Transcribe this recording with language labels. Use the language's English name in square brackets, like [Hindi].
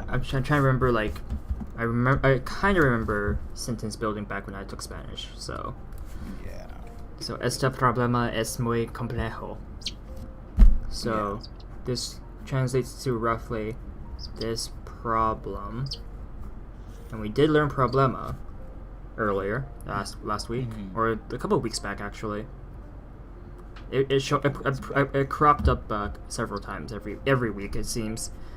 [English] I'm trying to remember, like, I kind of remember sentence building back when I took Spanish, so. Yeah. [Spanish] So, este problema es muy complejo. [English] So, Yeah. this translates to roughly this problem. And we did learn problema earlier, last week, or a couple of weeks back, actually. It cropped up several times every week, it seems.